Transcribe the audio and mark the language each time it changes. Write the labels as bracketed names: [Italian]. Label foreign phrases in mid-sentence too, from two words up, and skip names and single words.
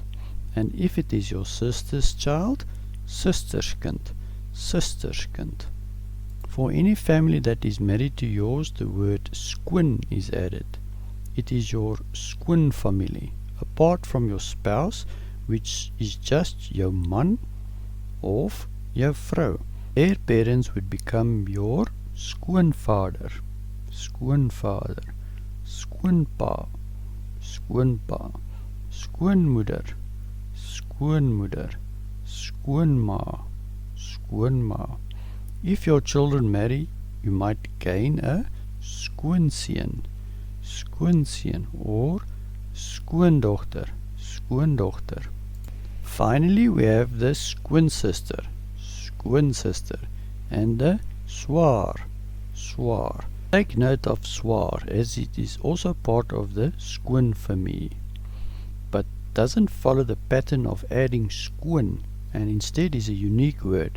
[English] And if it is your sister's child, [Afrikaans] susterskind, susterskind. [English] For any family that is married to yours, the word skoon is added. It is your Skoonfamilie, apart from your spouse, which is just [Afrikaans] jou man of jou vrou. [English] Their parents would become your [Afrikaans] skoonvader, skoonvader, skoonpa, skoonpa, skoonmoeder, skoonmoeder, skoonma, skoonma. [English] If your children marry, you might gain a [Afrikaans] skoonseun, skoonseun, [English] or [Afrikaans] skoondogter, skoondogter. [English] Finally, we have the [Afrikaans] skoonsister, skoonsister, [English] and the [Afrikaans] swaar, swaar. [English] Take note of swaar, as it is also part of the Skoonfamilie, but doesn't follow the pattern of adding skoon, and instead is a unique word.